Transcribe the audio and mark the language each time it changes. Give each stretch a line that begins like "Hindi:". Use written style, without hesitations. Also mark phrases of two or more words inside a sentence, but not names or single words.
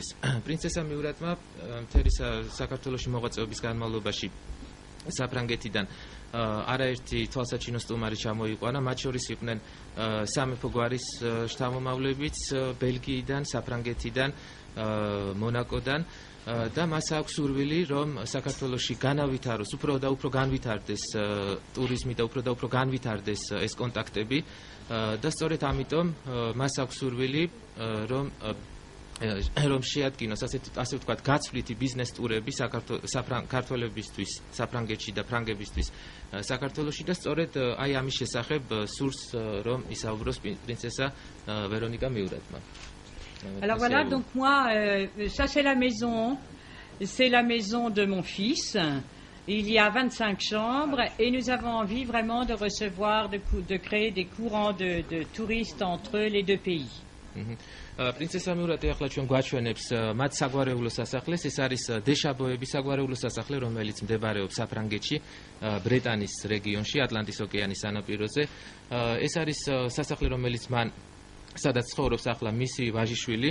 Georgian: პრინცესა მიურატმა მთელი საქართველოში მოღვაწეობის განმავლობაში საფრანგეთიდან არაერთი თვალსაჩინო სტუმარი ჩამოიყვანა, მათ შორის იყვნენ სამეფო გვარის შთამომავლებიც ბელგიიდან, საფრანგეთიდან, მონაკოდან და მას აქვს სურვილი, რომ საქართველოში განავითაროს, უფრო და უფრო განვითარდეს ტურიზმი და უფრო განვითარდეს ეს კონტაქტები და სწორედ ამიტომ მას აქვს სურვილი, რომ შეადგინოს ასე ვთქვათ გაცვლითი ბიზნეს ტურები ქართველებისთვის საფრანგეთში და ფრანგებისთვის საქართველოში და სწორედ აი ამის შესახებ სურს რომ ისაუბროს პრინცესა ვერონიკა მიურატმა.
French: Alors voilà, donc moi, ça c'est la maison de mon fils. Il y a 25 chambres et nous avons envie vraiment de recevoir, de créer des courants de touristes entre les deux pays.
Georgian: პრინცესა მიურატი ახლა ჩვენ გვაჩვენებს მათ საგვარეულო სასახლეს. ეს არის დეშაბოების საგვარეულო სასახლე, რომელიც მდებარეობს საფრანგეთში, ბრეტანის რეგიონში, ატლანტის ოკეანის სანაპიროზე. ეს არის სასახლე, რომელიც მან სადაც ცხოვრობს ახლა მისი ვაჟიშვილი.